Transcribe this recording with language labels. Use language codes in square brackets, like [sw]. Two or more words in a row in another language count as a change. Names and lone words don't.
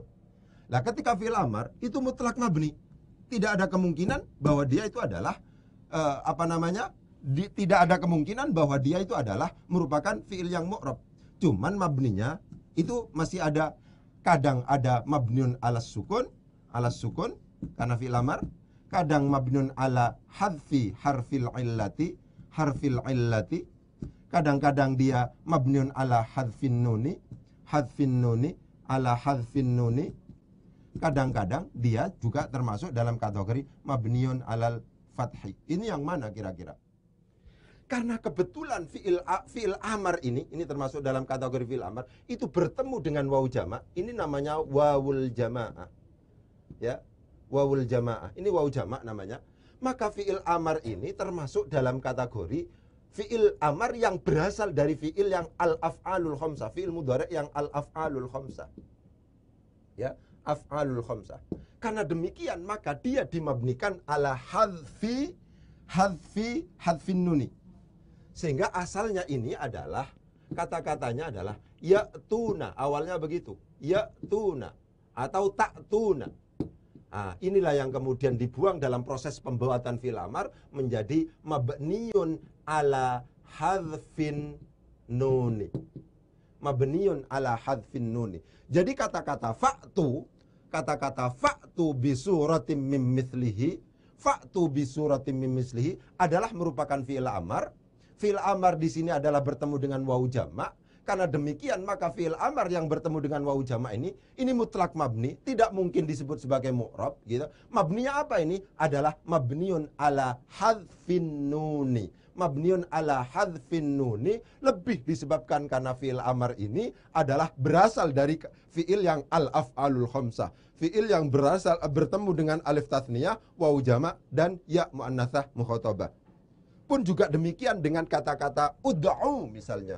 [id] Nah, ketika [ar] فعل أمر [id] itu mutlak mabni. Tidak ada kemungkinan bahwa dia itu adalah tidak ada kemungkinan bahwa dia itu adalah merupakan fi'il yang mu'rab. Cuman mabninya itu masih ada, kadang ada [ar] مبني على السكون [id] karena [ar] فعل أمر, [id] kadang [ar] مبني على حذف حرف العلة, [id] kadang-kadang dia [ar] مبني على حذف النون, على حذف النون, [id] kadang-kadang dia juga termasuk dalam kategori [ar] مبني على الفتح. [id] Ini yang mana kira-kira? Karena kebetulan [ar] فعل أمر [id] ini termasuk dalam kategori [ar] فعل أمر, [id] itu bertemu dengan [ar] واو الجمع', [id] ini namanya [ar] واو الجماعة. [id] Ya, [ar] واو الجماعة. [id] Ini [ar] واو الجمع' [id] namanya. Maka [ar] فعل أمر [id] ini termasuk dalam kategori [ar] فعل أمر [id] yang berasal dari fi'il yang [ar] الأفعال الخمسة, فعل مضارع' [id] yang [ar] الأفعال الخمسة. [id] Ya, [ar] أفعال الخمسة. [id] Karena demikian maka dia dimabnikan [ar] على حذف النون. [id] Sehingga asalnya ini adalah, kata-katanya adalah ya'tuna, awalnya begitu, ya'tuna atau ta'tuna. Nah, inilah yang kemudian dibuang dalam proses pembuatan [ar] فعل أمر [id] menjadi [ar] مبني على حذف النون. مبني على حذف النون. [id] Jadi kata-kata [ar] فأتوا بسورة من مثله, فأتوا بسورة من مثله [id] adalah merupakan [ar] فعل أمر. فعل أمر [id] di sini adalah bertemu dengan [ar] واو الجمع'. [id] Karena demikian maka [ar] فعل أمر [id] yang bertemu dengan [ar] واو الجمع' [id] ini mutlak mabni, tidak mungkin disebut sebagai mu'rab gitu. Mabninya apa ini? [ar] Adalah مبني على حذف النون. مبني على حذف النون [id] lebih disebabkan karena [ar] فعل أمر [id] ini adalah berasal dari fi'il yang [ar] الأفعال الخمسة. [id] Fi'il yang bertemu dengan [ar] ألف التثنية, واو الجمع' [id] dan [ar] ياء المؤنثة المخاطبة. [id] Pun juga demikian dengan kata-kata ud'u misalnya.